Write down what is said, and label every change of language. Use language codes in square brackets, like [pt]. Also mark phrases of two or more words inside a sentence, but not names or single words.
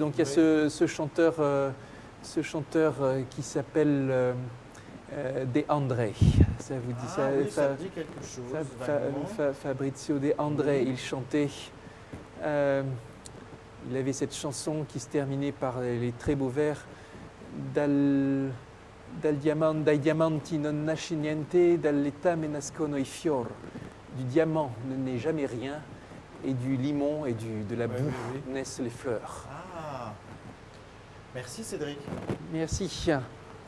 [fr] Donc il y a ce chanteur qui s'appelle De André. Ça vous dit ça? Oui, ça me dit quelque chose. Fabrizio De André, il chantait. Il avait cette chanson qui se terminait par les très beaux vers [it] dai diamanti non nasce niente, dall'etame nascono i fior. [fr] Du diamant ne naît jamais rien, et du limon et de la boue naissent les fleurs. Ah, merci Cédric. Merci.